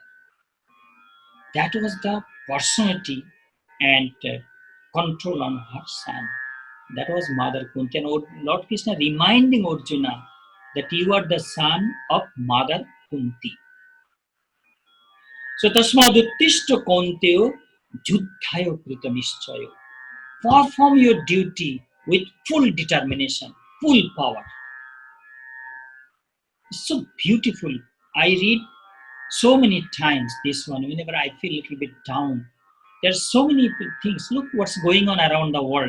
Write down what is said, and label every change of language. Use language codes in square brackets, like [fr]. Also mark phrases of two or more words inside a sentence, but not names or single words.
[en] That was the personality and control on her son. That was Mother Kunti. And Lord Krishna reminding Arjuna that you are the son of Mother Kunti. [sa] So तस्मादुत्तिष्ठ कौन्तेय युद्धाय कृतनिश्चयः. [en] Perform your duty with full determination, full power. It's so beautiful. I read so many times this one whenever I feel a little bit down. There's so many things. Look what's going on around the world.